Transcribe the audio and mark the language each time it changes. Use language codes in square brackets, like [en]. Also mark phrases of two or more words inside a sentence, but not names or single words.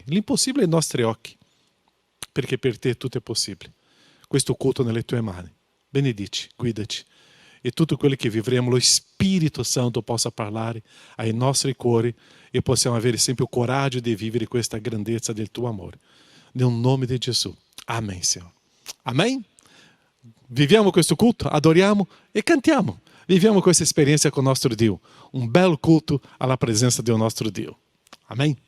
[it] L'impossibile ai nostri occhi, perché per te tutto è possibile. Questo culto nelle tue mani. Benedici, guidaci. E tutto quello che vivremo, lo Spirito Santo possa parlare ai nostri cuori e possiamo avere sempre il coraggio di vivere questa grandezza del tuo amore. Nel nome di Gesù. [pt] Amém, Senhor. Amém? [it] Viviamo questo culto, adoriamo e cantiamo. Viviamo questa esperienza con il nostro Dio. Un bel culto alla presenza del nostro Dio. [pt] Amém?